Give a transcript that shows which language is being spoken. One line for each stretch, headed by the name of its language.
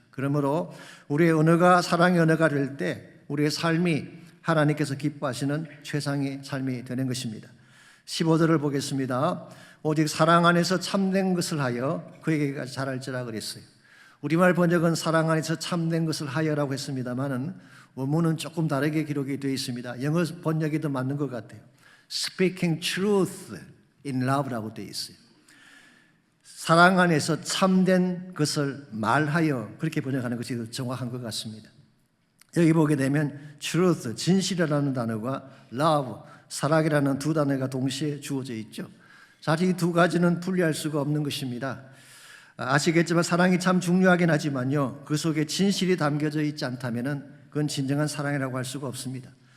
Korean: 그러므로 우리의 언어가 사랑의 언어가 될 때 우리의 삶이 하나님께서 기뻐하시는 최상의 삶이 되는 것입니다. 15절을 보겠습니다. 오직 사랑 안에서 참된 것을 하여 그에게까지 자랄지라 그랬어요. 우리말 번역은 사랑 안에서 참된 것을 하여라고 했습니다만은 원문은 조금 다르게 기록이 되어 있습니다. 영어 번역이 더 맞는 것 같아요.
English: Speaking truth in love
Korean: 라고 되어 있어요. 사랑 안에서 참된 것을 말하여, 그렇게 번역하는 것이 더 정확한 것 같습니다. 여기 보게 되면 truth, 진실이라는 단어가 love, 사랑이라는 두 단어가 동시에 주어져 있죠. 사실 이 두 가지는 분리할 수가 없는 것입니다. 아시겠지만 사랑이 참 중요하긴 하지만요, 그 속에 진실이 담겨져 있지 않다면 그건 진정한 사랑이라고 할 수가 없습니다.